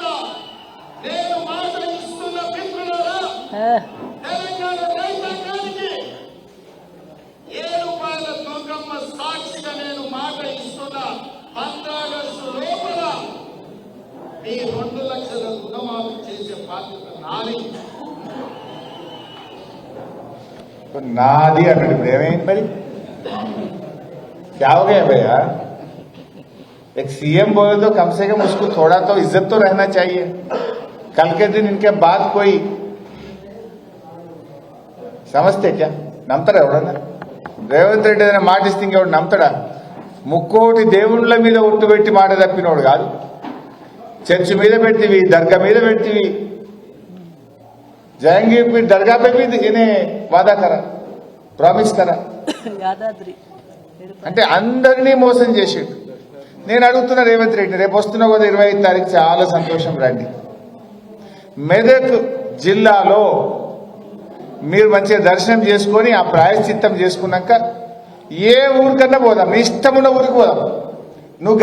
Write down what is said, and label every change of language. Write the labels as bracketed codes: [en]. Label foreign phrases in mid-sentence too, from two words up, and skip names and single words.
[te] నేను మాట ఇస్తున్న మిత్రులారా, తెలంగాణ రైతాంగానికి 7 రూపాయల తూకమ్మ సాక్షిగా నేను మాట ఇస్తున్నా. 15 ఆగస్టు లోపల మీ 2 లక్షల రుణమాఫీ చేసే బాధ్యత నాది. [hi] नादी भाई क्या हो गया भैया? एक सीएम बोले तो कम से कम उसको थोड़ा तो इज्जत तो रहना चाहिए. कल के दिन इनके बाद कोई समझते क्या? [te] నమ్ముతారా ఎవడన్నా? రేవంత్ రెడ్డి ఏదైనా మాట ఇస్తే ఇంకెవడు నమ్ముతాడా? ముక్కోటి దేవుళ్ళ మీద ఒట్టు పెట్టి మాట తప్పినోడు కాదు. చర్చి మీద పెడితివి, దర్గా మీద పెడితివి. [hi] जाएंगे फिर दरगाह पे भी इन्हें वादा करा, प्रॉमिस करा. [te] అంటే అందరినీ మోసం చేసిండు. నేను అడుగుతున్నా రేవంత్ రెడ్డి, రేపు వస్తున్నావు కదా 25 తారీఖు, చాలా సంతోషం. రండి. మెదక్ జిల్లాలో మీరు మంచిగా దర్శనం చేసుకొని ఆ ప్రాయశ్చిత్తం చేసుకున్నాక ఏ ఊరికన్నా పోదాం, మీ ఇష్టం ఉన్న ఊరికి పోదాం.